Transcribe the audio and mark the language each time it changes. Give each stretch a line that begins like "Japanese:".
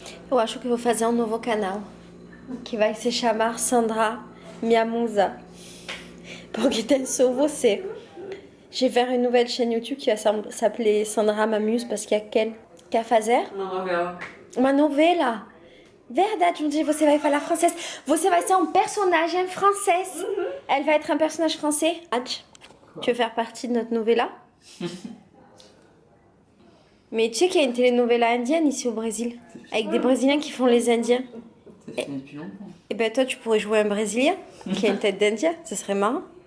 Portuguese: Eu acho que vou fazer um novo canal que vai se chamar Sandra Minha Musa, porque tem só você.
French: Je vais faire une nouvelle chaîne YouTube qui va s'appeler Sandra M'amuse parce qu'il y a quel
Portuguese: quer fazer? Uma novela. Uma novela. Verdade, um dia você vai falar francês. Você vai ser um personagem francês.
French: Elle va être un personnage français. Tu veux faire partie de notre novela? Mais tu sais qu'il y a une telenovela indienne ici au Brésil, avec des Brésiliens qui font les Indiens. C'est fini depuis longtemps. Et ben toi, tu pourrais jouer un Brésilien qui a une tête d'Indien, ce serait marrant.